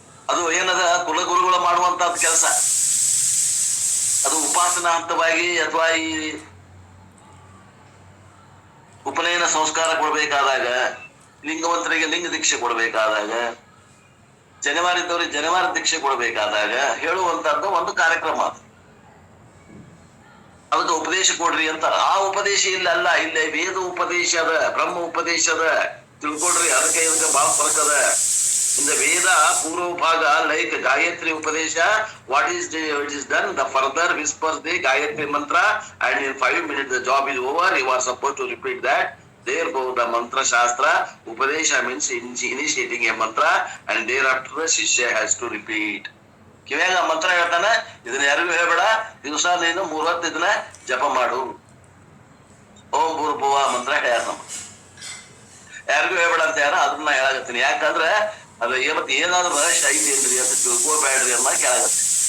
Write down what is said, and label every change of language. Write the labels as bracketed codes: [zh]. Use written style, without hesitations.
[kn] ಅದು ಏನದ ಕುಲಗುರುಗಳು ಮಾಡುವಂತಹದ್ದು ಕೆಲಸ. ಅದು ಉಪಾಸನಾ ಹಂತವಾಗಿ ಅಥವಾ ಈ ಉಪನಯನ ಸಂಸ್ಕಾರ ಕೊಡ್ಬೇಕಾದಾಗ, ಲಿಂಗವಂತರಿಗೆ ಲಿಂಗ ದೀಕ್ಷೆ ಕೊಡ್ಬೇಕಾದಾಗ, ಜನವಾರಿದ್ದವರಿಗೆ ಜನವಾರ ದೀಕ್ಷೆ ಕೊಡ್ಬೇಕಾದಾಗ ಹೇಳುವಂತಹದ್ದು ಒಂದು ಕಾರ್ಯಕ್ರಮ. ಅದಕ್ಕೆ ಉಪದೇಶ ಕೊಡ್ರಿ ಅಂತಾರ. ಆ ಉಪದೇಶ ಇಲ್ಲಲ್ಲ, ಇಲ್ಲೇ ವೇದ ಉಪದೇಶ ಅದ, ಬ್ರಹ್ಮ ಉಪದೇಶ ಅದ, ತಿಳ್ಕೊಡ್ರಿ. ಅದಕ್ಕೆ ಇದಕ್ಕೆ ಬಹಳ ಫರಕ್ ಅದ. [en] In the Veda, Purva Bhaga, like Gayatri Upadesha, what is done? The further whispers the Gayatri mantra, and in 5 minutes the job is over. You are supposed to repeat that. Therefore, the mantra shastra, Upadesha means initiating a mantra, and thereafter the Shishya has to repeat. [kn] ಕಿವ್ಯಾಗ ಮಂತ್ರ ಹೇಳ್ತಾನೆ, ಇದನ್ನ ಯಾರಿಗೂ ಹೇಳ್ಬೇಡ, ದಿವಸ ನೀನು 3 ಹೊತ್ತು ಇದನ್ನ ಜಪ ಮಾಡು. ಓಂ ಭೂರ್ಭುವ ಮಂತ್ರ ಹೇಳ್ಯಾರ ನಮ್ಮ. ಯಾರಿಗೂ ಹೇಳ್ಬೇಡ ಅಂತ ಯಾರ ಅದನ್ನ ಹೇಳಾಗತ್ತೀನಿ. ಯಾಕಂದ್ರೆ ಅದು ಇವತ್ತು ಏನಾದ್ರು ರಹಸ್ಯ ಐತಿ ಏನ್ರಿ ಅಂತ ತಿಳ್ಕೋಬೇಡ್ರಿ ಅನ್ನ ಕೇಳಾಗತ್ತೆ.